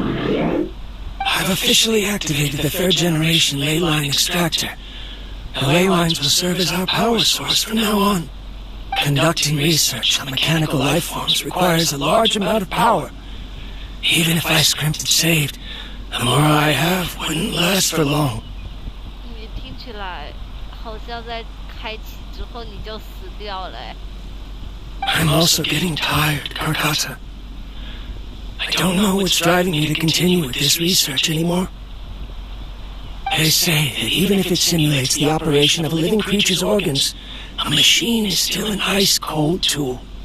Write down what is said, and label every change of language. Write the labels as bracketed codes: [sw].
[en] I've officially activated the 3rd generation ley line extractor. The ley lines will serve as our power source from now on. Conducting research on mechanical life forms requires a large amount of power. Even if I scrimped and saved, the more I have wouldn't last for long. [zh] 你听起来好像在开启之后你就死掉了。 [en] I'm also getting tired, Karkata. I don't know what's driving me to continue with this research anymore. They say that even if it simulates the operation of a living creature's organs, a machine is still an ice-cold tool.